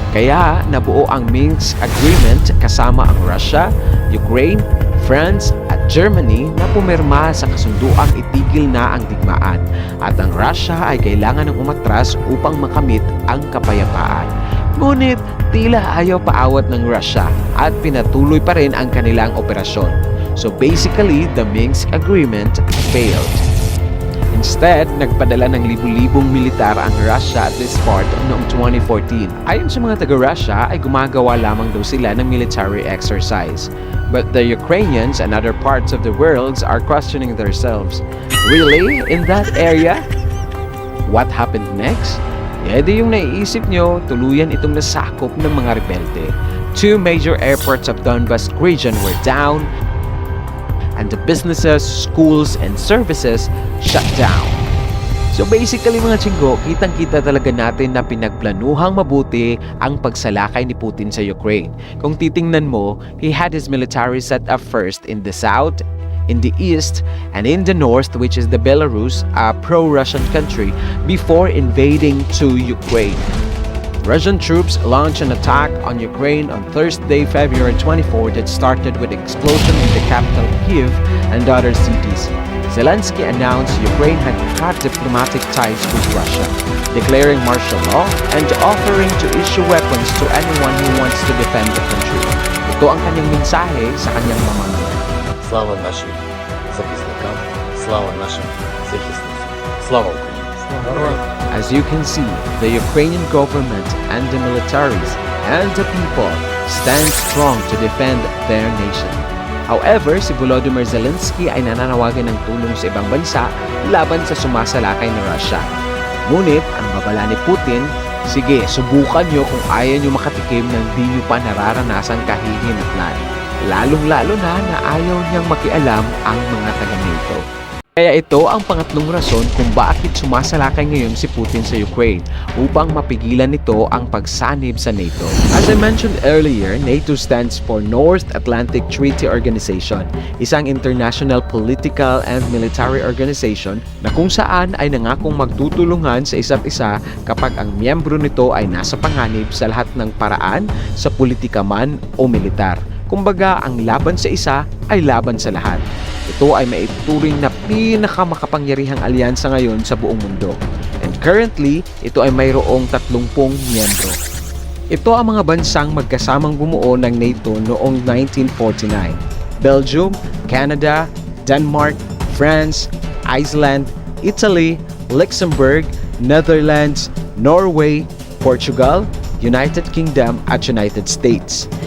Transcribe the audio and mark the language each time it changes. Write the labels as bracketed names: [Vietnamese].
[Filipino] Kaya nabuo ang Minsk Agreement kasama ang Russia, Ukraine, France at Germany na pumirma sa kasunduang itigil na ang digmaan at ang Russia ay kailangan ng umatras upang makamit ang kapayapaan. Ngunit tila ayaw paawat ng Russia at pinatuloy pa rin ang kanilang operasyon. [English] So basically, the Minsk Agreement failed. [Filipino] Instead, nagpadala ng libu-libong militar ang Russia [English] at this part [Filipino] noong 2014. Ayon sa mga taga-Russia ay gumagawa lamang daw sila ng military exercise. [English] But the Ukrainians and other parts of the world are questioning themselves. Really? In that area? What happened next? [Filipino] Di yung naiisip nyo, tuluyan itong nasakop ng mga rebelte. [English] 2 major airports of Donbas region were down, and the businesses, schools, and services shut down. So basically [Filipino] mga chinggo, kitang-kita talaga natin na pinagplanuhang mabuti ang pagsalakay ni Putin sa Ukraine. Kung titingnan mo, [English] he had his military set up first in the south, in the east, and in the north, which is the Belarus, a pro-Russian country, before invading to Ukraine. Russian troops launched an attack on Ukraine on Thursday, February 24 that started with explosion in the capital Kyiv and other cities. Zelensky announced Ukraine had cut diplomatic ties with Russia, declaring martial law and offering to issue weapons to anyone who wants to defend the country. [Filipino] Ito ang kanyang mensahe sa kanyang mamamayan. [Ukrainian] Слава нашим захисникам, слава нашим захисницям. Слава Україні! [English] As you can see, the Ukrainian government and the militaries and the people stand strong to defend their nation. [Filipino] However, si Volodymyr Zelensky ay nananawagan ng tulong sa ibang bansa laban sa sumasalakay na Russia. Ngunit, ang babala ni Putin, sige, subukan nyo kung ayaw nyo makatikim ng di nyo pa nararanasan kahihinatnan. Lalong-lalo na ayaw niyang makialam ang mga taga-NATO. Kaya ito ang pangatlong rason kung bakit sumasalakay ngayon si Putin sa Ukraine upang mapigilan nito ang pagsanib sa NATO. [English] As I mentioned earlier, NATO stands for North Atlantic Treaty Organization, [Filipino] isang [English] international political and military organization [Filipino] na kung saan ay nangakong magtutulungan sa isa't isa kapag ang miyembro nito ay nasa panganib sa lahat ng paraan sa politika man o militar. Kumbaga, ang laban sa isa ay laban sa lahat. Ito ay maituturing na pinakamakapangyarihang alyansa ngayon sa buong mundo. [English] And currently, [Filipino] ito ay mayroong 30 miyembro. Ito ang mga bansang magkasamang bumuo ng NATO noong 1949. [English] Belgium, Canada, Denmark, France, Iceland, Italy, Luxembourg, Netherlands, Norway, Portugal, United Kingdom at United States.